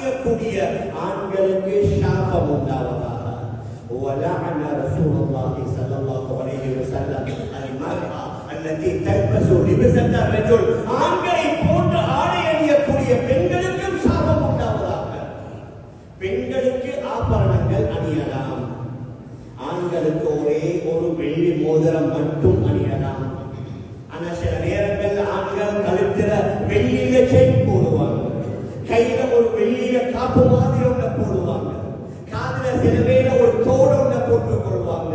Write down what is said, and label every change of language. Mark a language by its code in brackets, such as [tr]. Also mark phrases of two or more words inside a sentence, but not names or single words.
[ta] அணியக்கூடிய ஆண்களுக்கு சாபம் உண்டாவதாக. [ar] وَلَعَنَ رَسُولُ اللَّهِ صَلَّى اللَّهُ عَلَيْهِ وَسَلَّمَ الْمَرْأَةَ الَّتِي تَلْبَسُ لِبْسَةَ الرَّجُلِ [ta] ஆண்களை போன்ற ஆடை அணியக்கூடிய பெண்களுக்கும் சாபம் உண்டாவதாக. பெண்களுக்கு ஆபரணங்கள் அணியலாம், ஆண்களுக்கு ஒரே ஒரு வெள்ளி மோதிரம் மட்டும் அணியலாம். ஆனா சில நேரங்கள் ஆண்கள் கழுத்துல வெள்ளியில செயின் போடுவாங்க, கையில ஒரு வெள்ளியில காப்பு மாதிரி ஒண்ண போடுவாங்க, காதுல சில வேளை ஒரு தோடு ஒண்ண போட்டுக் கொள்வாங்க.